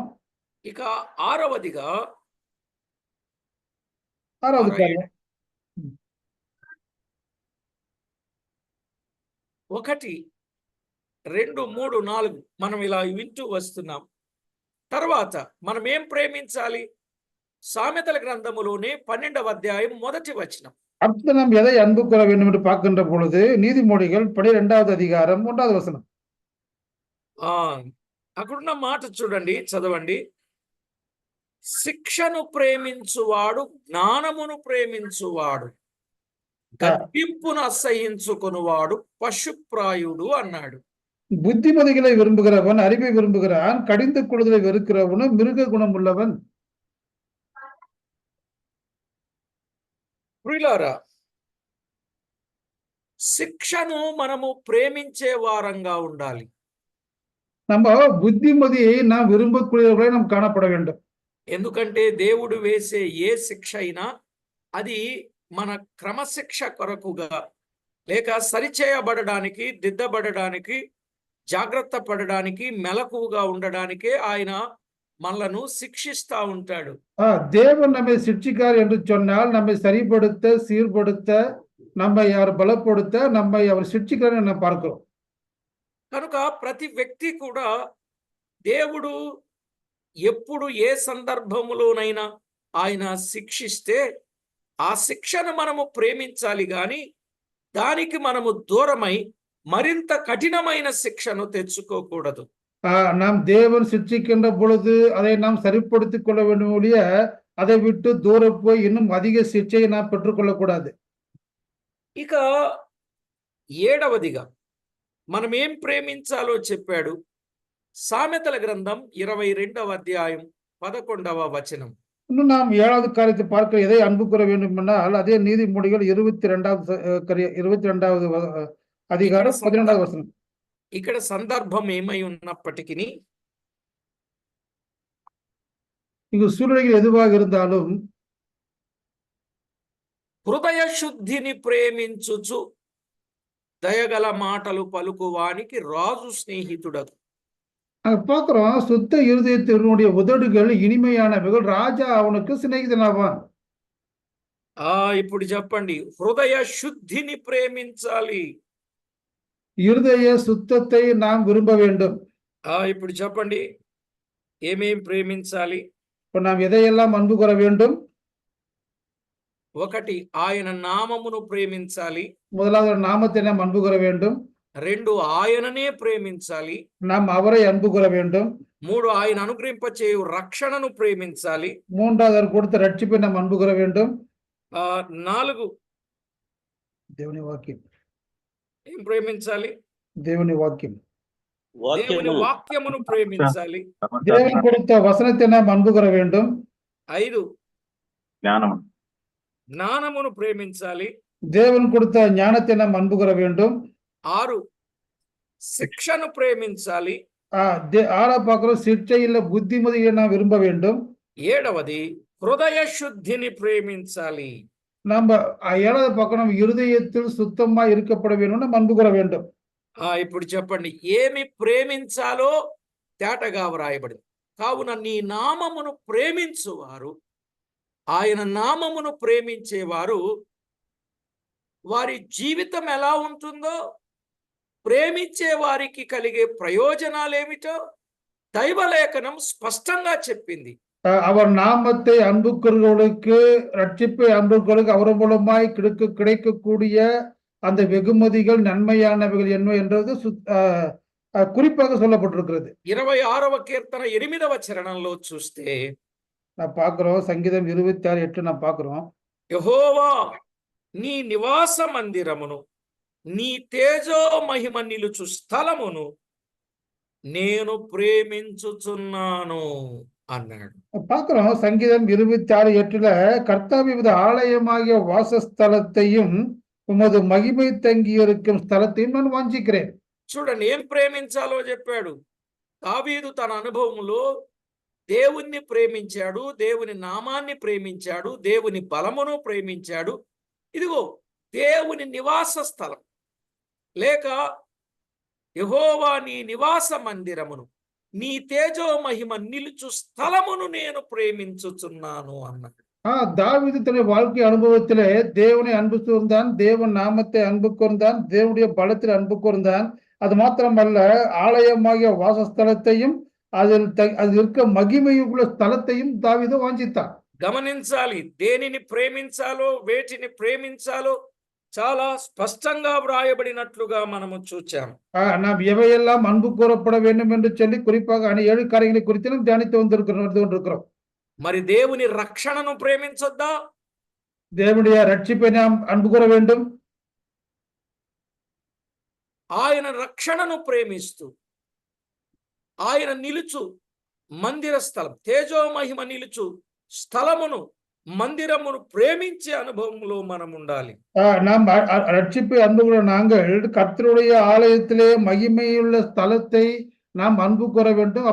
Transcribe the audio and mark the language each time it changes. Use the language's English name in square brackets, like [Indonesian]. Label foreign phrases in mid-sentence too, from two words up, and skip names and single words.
[Telugu] ఇక 6వదిగా [Tamil] 6வது காரியம் [Telugu] 1, 2, 3, 4 మనం ఇలా వింటూ వస్తున్నాం. తర్వాత మనం ఏం ప్రేమించాలి? సామెతల గ్రంథములోనే 12వ అధ్యాయం 1వ వచనం. [Tamil] அடுத்து நாம் எதை அன்பு கூற வேண்டும் என்று பார்க்கின்ற பொழுது நீதிமொழிகள் 12வது அதிகாரம் 1வது వచనం. [Telugu] అక్కడున్న మాట చూడండి, చదవండి. శిక్షను ప్రేమించువాడు జ్ఞానమును ప్రేమించువాడు, గద్దింపును అసహ్యించుకొనువాడు పశుప్రాయుడు అన్నాడు. [Tamil] புத்திமதிகளை விரும்புகிறவன் அறிவை விரும்புகிறான், கடிந்து கொள்ளுதலை வெறுக்கிறவனும் மிருக குணம் உள்ளவன். [Telugu] ప్రియులారా, శిక్షను మనము ప్రేమించే వారంగా ఉండాలి. [Tamil] நம்ம புத்திமதியை நாம் விரும்பக்கூடியவர்களை நாம் காணப்பட வேண்டும். [Telugu] ఎందుకంటే దేవుడు వేసే ఏ శిక్ష అయినా అది మన క్రమశిక్ష కొరకుగా లేక సరిచేయబడడానికి, దిద్దబడడానికి, జాగ్రత్త పడడానికి, మెలకువగా ఉండడానికే ఆయన మనలను శిక్షిస్తా ఉంటాడు. [Tamil] தேவன் நம்மை சிட்சிக்கார் என்று சொன்னால் நம்மை சரிப்படுத்த, சீர்படுத்த, நம்மை அவர் பலப்படுத்த, நம்மை அவர் சிட்சிக்கிறார் என்று பார்க்கிறோம். [Telugu] కనుక ప్రతి వ్యక్తి కూడా దేవుడు ఎప్పుడు ఏ సందర్భములోనైనా ఆయన శిక్షిస్తే ఆ శిక్షను మనము ప్రేమించాలి గాని దానికి మనము దూరమై మరింత కఠినమైన శిక్షను తెచ్చుకోకూడదు. [Tamil] நாம் தேவன் சிட்சிக்கின்ற பொழுது அதை நாம் சரிப்படுத்திக் கொள்ள வேண்டும் ஒழிய அதை விட்டு தூர போய் இன்னும் அதிக சிக்ஷையை நாம் பெற்றுக்கொள்ளக்கூடாது. [Telugu] ఇక ఏడవదిగా మనం ఏం ప్రేమించాలో చెప్పాడు. సామెతల గ్రంథం 22వ అధ్యాయం 11వ వచనం. [Tamil] இன்னும் நாம் 7வது காரியத்தை பார்க்க எதை அன்பு கூற வேண்டும் என்றால் அதே நீதிமொழிகள் 22வது அதிகாரம் 12வது வசனம். [Telugu] ఇక్కడ సందర్భం ఏమై ఉన్నప్పటికీ [Tamil] இங்கு சூழ்நிலைகள் எதுவாக இருந்தாலும் [Telugu] హృదయ శుద్ధిని ప్రేమించుచు దయగల మాటలు పలుకువానికి రాజు స్నేహితుడగు. [Tamil] அங்க பார்க்கிறோம், சுத்த இருதயத்தினுடைய உதடுகள் இனிமையானவைகள், ராஜா அவனுக்கு சிநேகிதனாவான். [Telugu] ఇప్పుడు చెప్పండి, హృదయ శుద్ధిని ప్రేమించాలి. [Tamil] இருதய சுத்தத்தை நாம் விரும்ப வேண்டும். [Telugu] ఇప్పుడు చెప్పండి, ఏమేం ప్రేమించాలి? [Tamil] இப்போ நாம் எதையெல்லாம் அன்பு கூற வேண்டும்? [Telugu] ఒకటి, ఆయన నామమును ప్రేమించాలి. [Tamil] முதலாவது நாமத்தை நாம் அன்பு கூற வேண்டும். [Telugu] రెండు, ఆయననే ప్రేమించాలి. [Tamil] நாம் அவரை அன்பு கூற வேண்டும். [Telugu] మూడు, ఆయన అనుగ్రహింపచేయు రక్షణను ప్రేమించాలి. [Tamil] மூன்றாவது அவர் கொடுத்த ரட்சிப்பை நாம் அன்பு கூற வேண்டும். [Telugu] నాలుగు, దేవుని వాక్యం. ఏం ప్రేమించాలి? దేవుని వాక్యం. దేవుని వాక్యమును ప్రేమించాలి. [Tamil] தேவன் கொடுத்த வசனத்தை நாம் அன்பு கூற வேண்டும். [Telugu] ఐదు, జ్ఞానమును ప్రేమించాలి. [Tamil] தேவன் கொடுத்த ஞானத்தை நாம் அன்பு கூற வேண்டும். [Telugu] ఆరు, శిక్షను ప్రేమించాలి. [Tamil] ஆறா பார்க்கிறோம், சிற்றையில் புத்திமதியை நாம் விரும்ப வேண்டும். [Telugu] ఏడవది, హృదయ శుద్ధిని ప్రేమించాలి. [Tamil] நம்ம 7வது பார்க்கணும், இருதயத்தில் சுத்தமா இருக்கப்பட வேண்டும், நம்ம அன்பு கூற வேண்டும். [Telugu] ఇప్పుడు చెప్పండి, ఏమి ప్రేమించాలో తేటగా వ్రాయబడింది. కావున నీ నామమును ప్రేమించువారు, ఆయన నామమును ప్రేమించేవారు, వారి జీవితం ఎలా ఉంటుందో, ప్రేమించే వారికి కలిగే ప్రయోజనాలేమిటో దైవలేఖనం స్పష్టంగా చెప్పింది. [Tamil] அவர் நாமத்தை அன்பு கூறுவர்களுக்கு, ரட்சிப்பை அன்பு கூறுவர்களுக்கு அவர் மூலமாய் கிடைக்கக்கூடிய அந்த வெகுமதிகள் நன்மையானவைகள் என்ன என்றது குறிப்பாக சொல்லப்பட்டிருக்கிறது. [Telugu] 26వ కీర్తన 8వ చరణంలో చూస్తే [Tamil] நான் பார்க்கிறோம், சங்கீதம் 26:8 நான் பார்க்கிறோம். [Telugu] యెహోవా నీ నివాస మందిరమును, నీ తేజో మహిమ నిలుచు స్థలమును నేను ప్రేమించుచున్నాను అన్నాడు. [Tamil] பார்க்கிறோம், சங்கீதம் 26:8 கர்த்தாவின் ஆலயமாகிய வாசஸ்தலத்தையும் உமது மகிமை தங்கி இருக்கும் స్థలத்தையும் நான் వాంఛిக்கிறேன். [Telugu] చూడండి, ఏం ప్రేమించాలో చెప్పాడు. దావీదు తన అనుభవంలో దేవుణ్ణి ప్రేమించాడు, దేవుని నామాన్ని ప్రేమించాడు, దేవుని బలమును ప్రేమించాడు. ఇదిగో దేవుని నివాస స్థలం, లేక యెహోవా నీ నివాస మందిరమును, నీ తేజో మహిమ నిలుచు స్థలమును నేను ప్రేమించుచున్నాను అన్నాడు. [Tamil] தாவீது தன்னுடைய வாழ்க்கை அனுபவத்திலே தேவனை அன்பு கூர்ந்தான், தேவன் நாமத்தை அன்பு கூர்ந்தான், தேவனுடைய பலத்தில் அன்பு கூர்ந்தான். அது மாத்திரமல்ல, ஆலயமாகிய வாசஸ்தலத்தையும் அதில் இருக்க మహిమయుల స్థలத்தையும் [Telugu] దావీదు వాంఛిస్తాడు. గమనించాలి, దేనిని ప్రేమించాలో, వేటిని ప్రేమించాలో చాలా స్పష్టంగా వ్రాయబడినట్లుగా మనము చూచాం. [Tamil] நாம் எவையெல்லாம் அன்பு கூறப்பட வேண்டும் என்று சொல்லி குறிப்பாக 7 காரியங்களை குறித்து நாம் தியானித்து வந்திருக்கிறோம். [Telugu] మరి దేవుని రక్షణను ప్రేమించొద్దా? [Tamil] దేవుடைய రక్షిப்பை நாம் அன்பு கூற வேண்டும். [Telugu] ఆయన రక్షణను ప్రేమిస్తూ ఆయన నిలుచు మందిర స్థలం, తేజో మహిమ నిలుచు స్థలమును, మందిరమును ప్రేమించే అనుభవంలో మనం ఉండాలి. [Tamil] நாம் ரட்சிப்பை அன்பு கூற நாங்கள் கர்த்தருடைய ஆலயத்திலே மகிமையுள்ள ஸ்தலத்தை நாம் அன்பு கூற வேண்டும்.